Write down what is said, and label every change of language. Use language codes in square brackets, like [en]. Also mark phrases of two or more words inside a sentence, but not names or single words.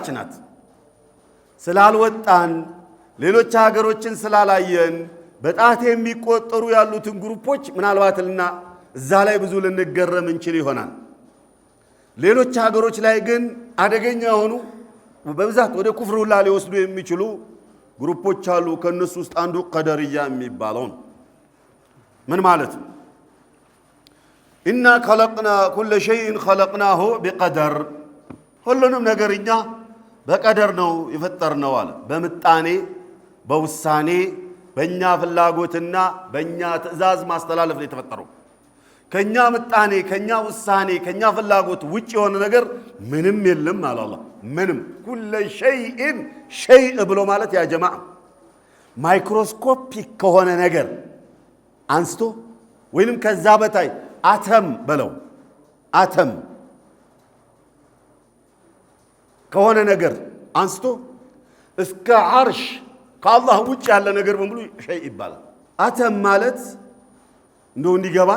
[am] ናት። ስላልወጣን ሌሎች ሀገሮችን ስላላየን በጣት የሚቆጠሩ ያሉትን ግሩፖች ምናልባትና እዛ ላይ ብዙ ልንገረም እንችል ይሆናል። ሌሎች ሀገሮች ላይ ግን አደገኛ የሆኑ በብዛት ወደ ኩፍር ሁላ ሊወስዱ የሚችሉ ግሩፖች አሉ ከነሱ ውስጥ አንዱ ቀደርያ የሚባለው ምን ማለት ነው ኢና خلقنا كل شيء خلقناه بقدر ሁሉንም ነገርኛ በቀደር ነው የፈጠርነው አለ በምጣኔ በውሳኔ በእኛ ፍላጎትና በእኛ ትእዛዝ ማስተላለፍ ነው የተፈጠረው ከኛ ምጣኔ ከኛ ውሳኔ ከኛ ፍላጎት ውጭ የሆነ ነገር ምንም የለም አለ አላህ ምንም [ar] كل شيء شيء [am] ብሎ ማለት [ar] يا جماعة [am] ማይክሮስኮፒክ ከሆነ ነገር አንስቶ ወይንም ከዛ በታይ አተም በለው አተም ከሆነ ነገር አንስቶ እስከ አርሽ ከአላህ ውጭ ያለ ነገር በሙሉ ሸይ ይባላል አተም ማለት እንደው እንዲገባን